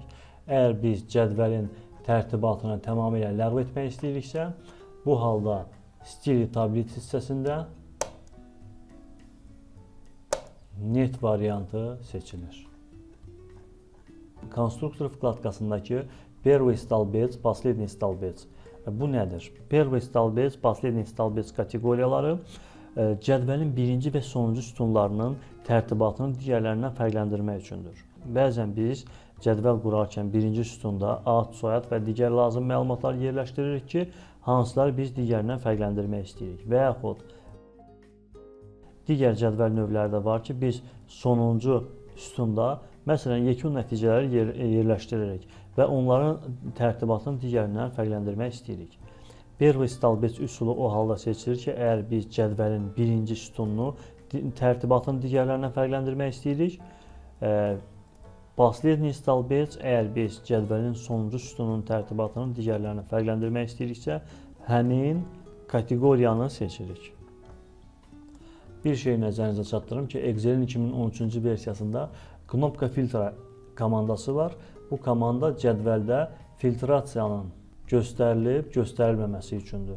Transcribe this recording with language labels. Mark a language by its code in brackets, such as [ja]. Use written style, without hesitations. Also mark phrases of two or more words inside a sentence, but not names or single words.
[az] Əgər biz cədvəlin tərtibatını tamamilə ləğv etmək istəyiriksə, bu halda [ru] стили таблиц [az] hissəsində net variantı seçilir. Konstruktor vkladkasındakı [ru] первый столбец, последний столбец. [az] Bu nədir? [ru] Первый столбец, последний столбец [az] kateqoriyaları cədvəlin birinci və sonuncu sütunlarının tərtibatını digərlərindən fərqləndirmək üçündür. Bəzən biz cədvəl qurarkən birinci sütunda ad, soyad və digər lazım məlumatlar yerləşdiririk ki, hansıları biz digərindən fərqləndirmək istəyirik. Və yaxud digər cədvəl növləri də var ki, biz sonuncu sütunda məsələn yekun nəticələri yerləşdiririk və onların tərtibatını digərindən fərqləndirmək istəyirik. [ru] Первый столбец [az] üsulu o halda seçilir ki, əgər biz cədvəlin birinci sütununu tərtibatını digərlərindən fərqləndirmək istəyirik. [ru] Последний столбец [az] əgər biz cədvəlin sonuncu sütununun tərtibatını digərlərindən fərqləndirmək istəyiriksə, həmin kateqoriyanı seçirik. Bir şey nəzərinizə çatdırım ki, Excel'in 2013-cü versiyasında [ru] кнопка фильтра [az] komandası var. Bu komanda cədvəldə filtrasiyanın göstərilib, göstərilməməsi üçündür.